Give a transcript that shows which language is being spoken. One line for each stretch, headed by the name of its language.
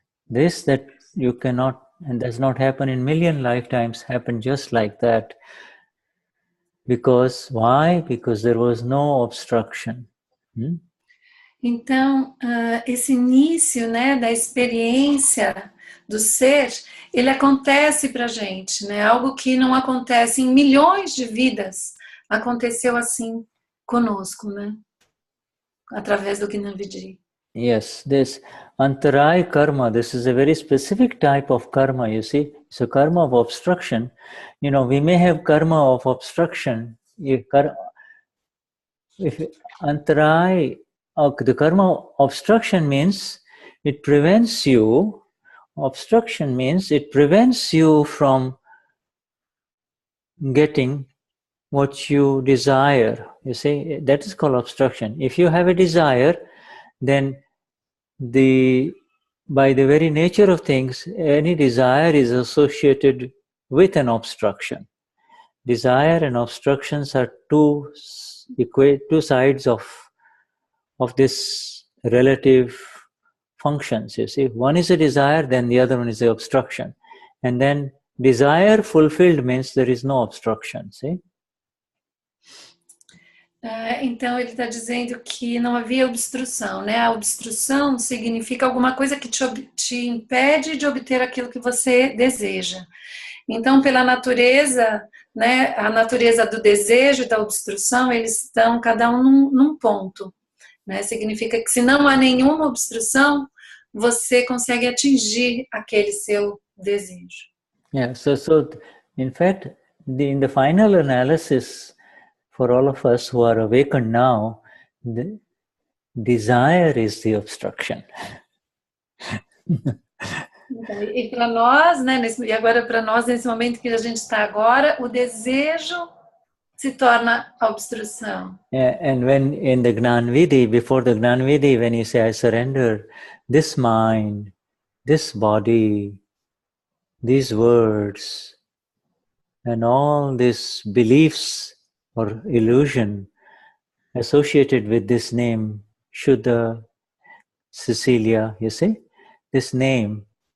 English: This that you cannot and does not happen in million lifetimes happened just like that. Because, why? Because there was no obstruction.
Portuguese: Então, esse início, né, da experiência do ser, ele acontece pra gente, né? Algo que não acontece em milhões de vidas, aconteceu assim conosco, né? Através do Gnani.
English: Yes, this antarai karma, this is a very specific type of karma, you see. It's a karma of obstruction. You know, we may have karma of obstruction. If antarai, the karma obstruction means it prevents you, obstruction means it prevents you from getting what you desire. You see, that is called obstruction. If you have a desire, then by the very nature of things, any desire is associated with an obstruction. Desire and obstructions are two sides of this relative functions. You see, one is a desire, then the other one is the obstruction, and then desire fulfilled means there is no obstruction. See.
Portuguese: Então ele está dizendo que não havia obstrução, né? A obstrução significa alguma coisa que te impede de obter aquilo que você deseja. Então, pela natureza, né? A natureza do desejo e da obstrução, eles estão cada um num ponto, né? Significa que se não há nenhuma obstrução, você consegue atingir aquele seu desejo.
English: Yeah. So in fact, in the final analysis, for all of us who are awakened now, the desire is the obstruction.
Portuguese: E para nós, né, e agora para nós, nesse momento que a gente está agora, o desejo se torna a obstrução.
English: And when in the Gnanvidhi, before the Gnanvidhi, when you say, I surrender this mind, this body, these words, and all these beliefs or illusion associated with this name, Shuddha, Cecilia, you see, this name,